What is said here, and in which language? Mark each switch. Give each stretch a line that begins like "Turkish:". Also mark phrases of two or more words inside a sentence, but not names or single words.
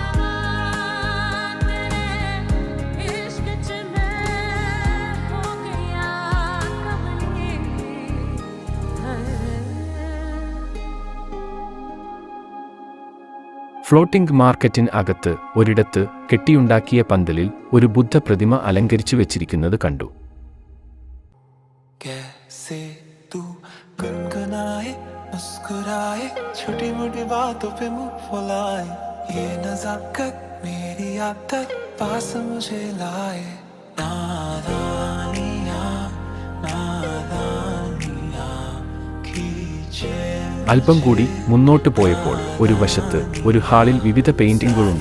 Malayalam: ഫ്ലോട്ടിംഗ് മാർക്കറ്റിന് അകത്ത് ഒരിടത്ത് കെട്ടിയുണ്ടാക്കിയ പന്തലിൽ ഒരു ബുദ്ധ പ്രതിമ അലങ്കരിച്ചു വെച്ചിരിക്കുന്നത് കണ്ടു.
Hindi: मुस्कुराए छोटी मोटी बातों पे मुंह फुलाए ये नज़ाकत मेरी आप तक पास मुझे लाए नादानियाँ नादानियाँ खींचे
Malayalam: അല്പം കൂടി മുന്നോട്ട് പോയപ്പോൾ ഒരു വശത്ത് ഒരു ഹാളിൽ വിവിധ പെയിന്റിങ്ങുകളുണ്ട്.